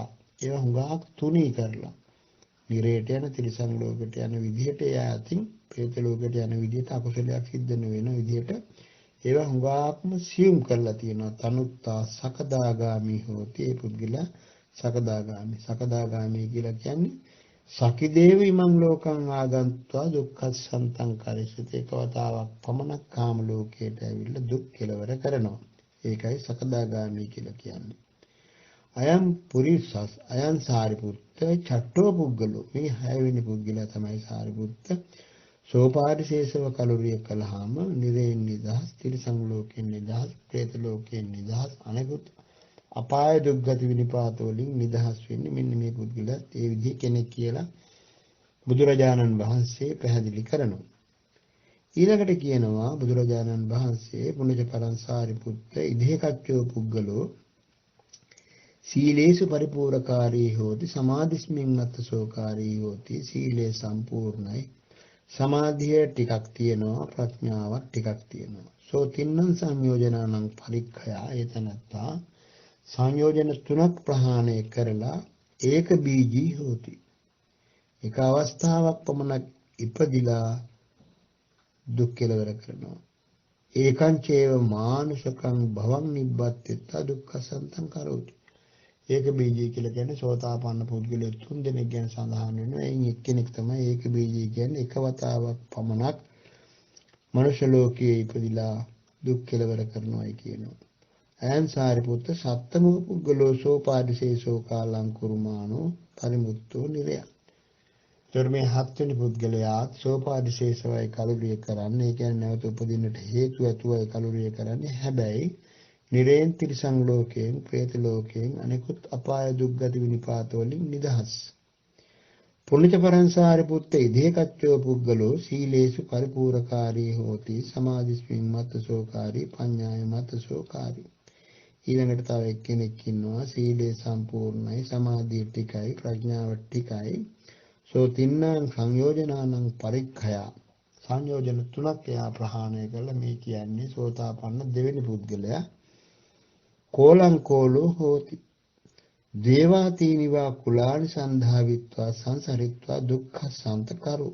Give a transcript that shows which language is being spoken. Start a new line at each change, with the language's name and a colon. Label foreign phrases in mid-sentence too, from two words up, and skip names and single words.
Sinhala: ඒවා හුඟක් තුනී කරලා නිරේට යන තිරිසන් ලෝකයට යන විදිහට එයා අතින් പ്രേත ලෝකයට යන විදිහට අකුසලයක් සිද්ධ වෙන විදිහට ඒවා හුඟක්ම සියුම් කරලා තියෙනවා.
Pali: තනුත්තා සකදාගාමි හෝති.
Sinhala: ඒ පුද්ගලයා සකදාගාමි කියලා කියන්නේ
Pali: සකිදේව ඉමං ලෝකං ආගන්ත්වා දුක්ඛසන්තං කරිස්සති.
Sinhala: ඒකවතාවක් පමණක් කාම ලෝකයට ඇවිල්ලා දුක් කෙලවර කරනවා. ඒකයි සකදාගාමි කියලා කියන්නේ.
Pali: අයම් පුරිසස් අයං සාරිපුත්ත චට්ටෝ පුද්ගලෝ.
Sinhala: මේ 6 වෙනි පුද්ගලයා තමයි සාරිපුත්ත. සෝපාරිශේෂව කලුරිය කළාම නිරේන් නිදහස්, තිරිසන් ලෝකෙන් නිදහස්, പ്രേත ලෝකෙන් නිදහස්, අනෙකුත් අපාය දුක්ගති විනිපාත වලින් නිදහස් වෙන්නේ මෙන්න මේ පුද්ගලයා ඒ විදිහ කෙනෙක් කියලා බුදුරජාණන් වහන්සේ පැහැදිලි කරනවා. ඊළඟට කියනවා බුදුරජාණන් වහන්සේ
Pali: පුණජ පරං සාරිපුත්ත ඉදේකච්චෝ පුද්ගලෝ සීලේසු පරිපූර්ණකාරී හෝති සමාධිස්මින් මත්තසෝකාරී හෝති.
Sinhala: සීලේ සම්පූර්ණයි, සමාධිය ටිකක් තියෙනවා, ප්‍රඥාවක් ටිකක් තියෙනවා.
Pali: සෝ තින්නං සංයෝජනානං පරික්ඛයා.
Sinhala: එතනත්තා සංයෝජන තුනක් ප්‍රහාණය කරලා
Pali: ඒක බීජී හෝති.
Sinhala: එක අවස්ථාවක් පමණක් ඉපදිලා දුක් කෙලවර කරනවා.
Pali: ඒකං චේව මානුෂකං භවං නිබ්බත්තිත දුක්ඛසන්තං කරෝති.
Sinhala: ඒක බීජී කියලා කියන්නේ සෝතාපන්න පුද්ගලයෝ 3 දෙනෙක් ගැන සඳහන් වෙනවා. එයින් එක්කෙනෙක් තමයි ඒක බීජී කියන්නේ. එක වතාවක් පමණක් මනුෂ්‍ය ලෝකයේ ඉපදිලා දුක් කෙලවර කරනවායි කියනවා.
Pali: අයං සාරිපුත්ත සත්තමෝ පුද්ගලෝ සෝපාදිශේෂෝ කාලං කුරුමානෝ පරිමුත්තෝ නිරය.
Sinhala: ධර්මයේ 7 වෙනි පුද්ගලයා සෝපාදිශේෂවයි කලුරිය කරන්නේ. ඒ කියන්නේ නැවත උපදින්නට හේතු ඇතුවයි කලුරිය කරන්නේ. හැබැයි නිරේන් තිරිසන් ලෝකයෙන්, പ്രേත ලෝකයෙන්, අනෙකුත් අපාය දුක්ගති විනිපාත වලින් නිදහස්.
Pali: පුණ්‍ය පරංසාරිපුත්ත ඉදේකච්චෝ පුද්ගලෝ සීලේසු පරිපූර්ණකාරී හෝති සමාධිස්මින් මත්තසෝකාරී පඤ්ඤාය මත්තසෝකාරී.
Sinhala: ඊළඟට තව එක්කෙනෙක් ඉන්නවා සීලේ සම්පූර්ණයි, සමාධිය ටිකයි, ප්‍රඥාව ටිකයි.
Pali: සෝ තින්නං සංයෝජනානං පරික්ඛයා.
Sinhala: සංයෝජන තුනක් එයා ප්‍රහාණය කළා. මේ කියන්නේ සෝතාපන්න දෙවෙනි පුද්ගලයා.
Pali: කෝලං කෝලෝ හෝති දේවාතීනිවා කුලානි සන්ධාවිත්වා සංසරිත්වා දුක්ඛ සන්තකරු.